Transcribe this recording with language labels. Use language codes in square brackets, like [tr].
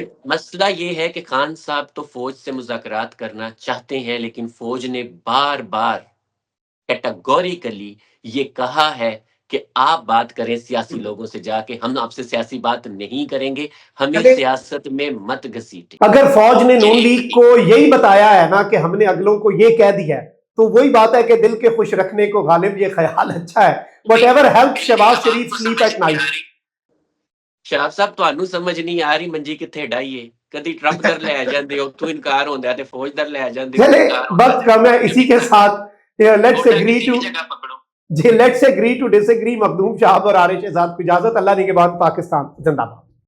[ur] مسئلہ یہ ہے کہ خان صاحب تو فوج سے مذاکرات کرنا چاہتے ہیں لیکن فوج نے بار بار کیٹیگوریکلی یہ کہا ہے کہ آپ بات کریں سیاسی لوگوں سے جا کے, ہم آپ سے سیاسی بات نہیں کریں گے, ہمیں سیاست میں مت گھسیٹیں. اگر فوج نے نون لیگ کو یہی بتایا ہے نا کہ ہم نے اگلوں کو یہ کہہ دیا ہے تو وہی بات ہے کہ دل کے خوش رکھنے کو غالب یہ خیال اچھا ہے. [en] whatever helps Shehbaz Sharif sleep at night. [pa] شہاب صاحب تانوں سمجھ نہیں آ رہی منجی کتھے ڈائیے, کدی ٹرمپ در لے جاندے ہو تو انکار ہوندا ہے تے فوج در لے جاندے ہو. [ur] چلے وقت کم ہے, اسی کے ساتھ [en] Let's agree to disagree. [ur] مخدوم شہاب اور عارف شہزاد کو اجازت. اللہ نگہبان. پاکستان زندہ باد.